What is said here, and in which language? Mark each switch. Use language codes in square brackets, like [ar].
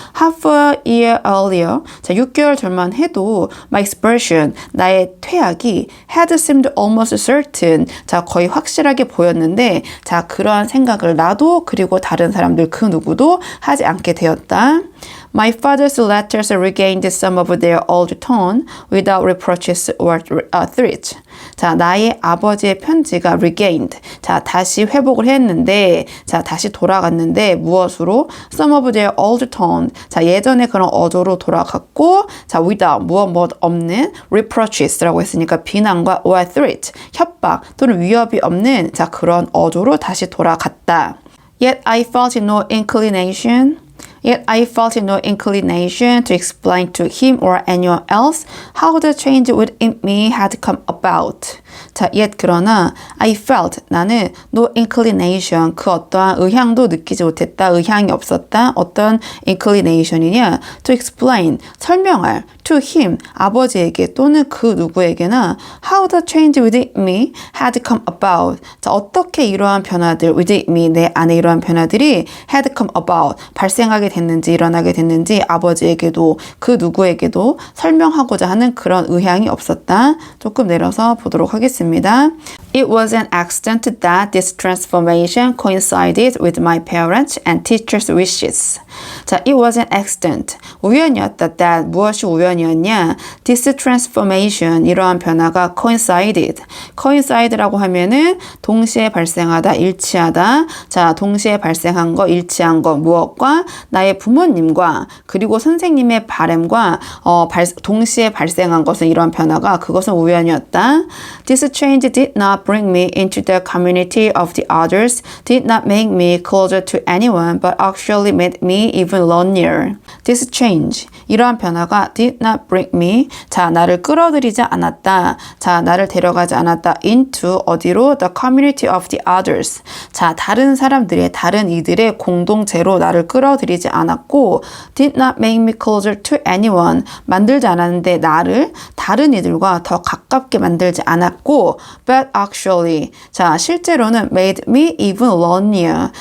[en] Half a year earlier, [ko] 자, 6개월 전만 해도 [en] my expression, [ko] 나의 퇴학이 [en] had seemed almost certain. [ko] 자, 거의 확실하게 보였는데 자, 그러한 생각을 나도 그리고 다른 사람들 그 누구도 하지 않게 되었다. [en] My father's letters regained some of their old tone without reproaches or threats. [ko] 자, 나의 아버지의 편지가 [en] regained. [ko] 자, 다시 회복을 했는데, 자, 다시 돌아갔는데 무엇으로? [en] Some of their old tone. [ko] 자, 예전에 그런 어조로 돌아갔고, 자, [en] without [ko] 무엇 없는 [en] reproaches [ko] 라고 했으니까 비난과 [en] or threat, [ko] 협박 또는 위협이 없는 자, 그런 어조로 다시 돌아갔다. [en] Yet I felt no inclination. Yet I felt no inclination to explain to him or anyone else how the change within me had come about. [ko] 자, [en] yet [ko] 그러나 [en] I felt, [ko] 나는 [en] no inclination, [ko] 그 어떠한 의향도 느끼지 못했다, 의향이 없었다. 어떤 inclination이냐? [en] To explain, [ko] 설명할, [en] to him, [ko] 아버지에게 또는 그 누구에게나 [en] how the change within me had come about. [ko] 자, 어떻게 이러한 변화들, [en] within me, [ko] 내 안에 이러한 변화들이 [en] had come about, [ko] 발생하게 됐는지, 일어나게 됐는지 아버지에게도 그 누구에게도 설명하고자 하는 그런 의향이 없었다. 조금 내려서 보도록 하겠습니다. [en] It was an accident that this transformation coincided with my parents and teachers' wishes. 자, it was an accident. [ko] 우연이었다. [en] that [ko] 무엇이 우연이었냐? [en] This transformation, [ko] 이러한 변화가 [en] coincided. [ko] coincide라고 하면은 동시에 발생하다, 일치하다. 자, 동시에 발생한 거, 일치한 거 무엇과? 나의 부모님과 그리고 선생님의 바람과 동시에 발생한 것은 이러한 변화가 그것은 우연이었다. [en] This change did not bring me into the community of the others, did not make me closer to anyone, but actually made me even lonelier. This change, [ko] 이러한 변화가 [en] did not bring me, [ko] 자, 나를 끌어들이지 않았다. 자, 나를 데려가지 않았다. [en] into, [ko] 어디로? [en] The community of the others. [ko] 자, 다른 사람들의, 다른 이들의 공동체로 나를 끌어들이지 않았고, [en] did not make me closer to anyone. [ko] 만들지 않았는데 나를 다른 이들과 더 가깝게 만들지 않았고, [en] but actually. [ko] 자, 실제로는 [en] made me even lonelier.